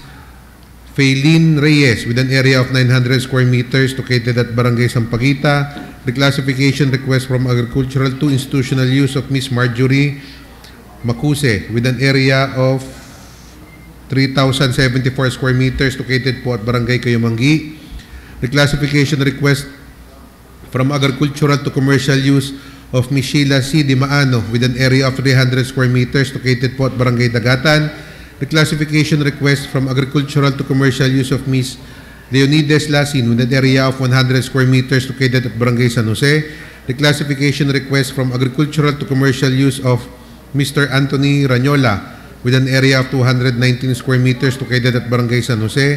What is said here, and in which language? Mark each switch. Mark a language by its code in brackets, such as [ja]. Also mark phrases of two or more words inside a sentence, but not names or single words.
[en] Faylene Reyes with an area of 900 square meters located at Barangay Sampaguita. Reclassification request from agricultural to institutional use of Ms. Marjorie Macuse with an area of 3,074 square meters located po at Barangay Kayumanggi. Reclassification request from agricultural to commercial use of Ms. Sheila C. Di Maano with an area of 300 square meters located po at Barangay Dagatan. Reclassification request from agricultural to commercial use of Ms. Leonides Lasin with an area of 100 square meters located at Barangay San Jose. Reclassification request from agricultural to commercial use of Mr. Anthony Ranyola with an area of 219 square meters located at Barangay San Jose.